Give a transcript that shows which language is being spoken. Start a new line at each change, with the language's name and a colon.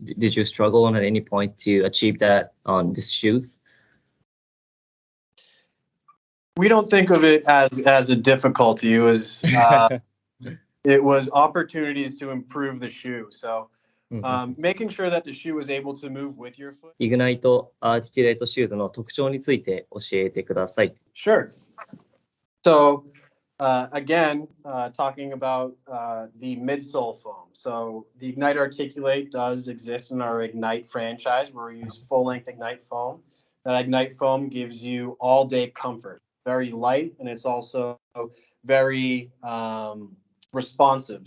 English: Did you struggle at any point to achieve that on these shoes? We don't think of it as a difficulty. It was opportunities to improve the shoe. So making sure that the shoe was able to move with your foot.
Japanese: イグナイトアーティキュレートシューズの特徴について教えてください。
English: Sure. So again, talking about the Midsole Foam. So the Ignite Articulate does exist in our Ignite franchise where we use full-length Ignite foam. That Ignite foam gives you all-day comfort. Very light, and it's also very responsive.